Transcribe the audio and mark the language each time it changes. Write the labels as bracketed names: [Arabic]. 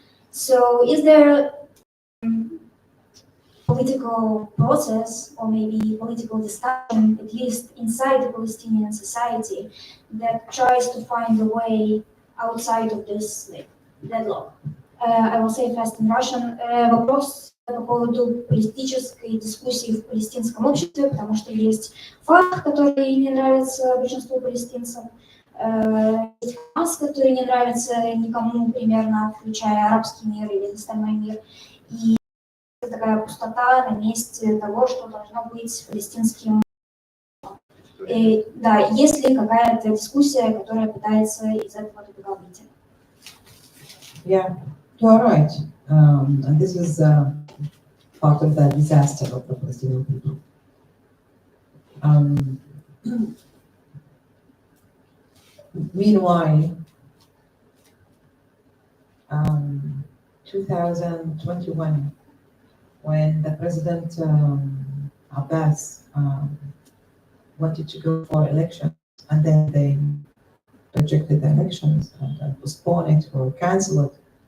[English] So is there political process or maybe political discussion, at least inside the Palestinian society, that tries to find a way outside of this deadlock? I will say fast in Russian. [Russian] Вопрос по поводу политической дискуссии в палестинском обществе, потому что есть факт, который не нравится большинству палестинцев, есть Хамас, который не нравится никому примерно, включая арабский мир или остальной мир. И такая пустота на месте того, что должно быть палестинским. И, да, есть ли какая-то дискуссия, которая пытается из этого тупика выйти? [English] Yeah, you are right. And this is part of the disaster of the Palestinian people. Meanwhile, 2021, when the President Abbas wanted to go for elections, and then they rejected the elections and postponed it or canceled it,